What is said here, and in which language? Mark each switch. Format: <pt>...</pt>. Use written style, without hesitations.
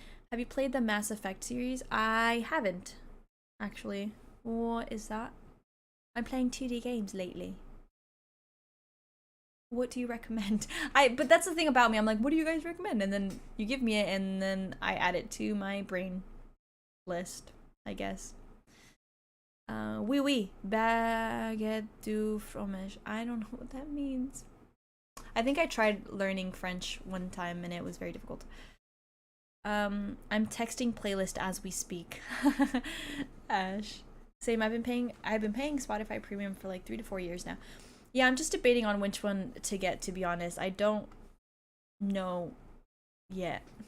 <en>Have you played the Mass Effect series? I haven't, actually. What is that? I'm playing 2D games lately. What do you recommend? But that's the thing about me. I'm like, what do you guys recommend? And then you give me it, and then I add it to my brain list, I guess.</en> <fr>Oui, baguette du fromage.</fr> <en>I don't know what that means. I think I tried learning French one time, and it was very difficult. I'm texting playlist as we speak. Ash. Same, I've been paying Spotify Premium for like 3 to 4 years now. Yeah, I'm just debating on which one to get, to be honest. I don't know yet.</en>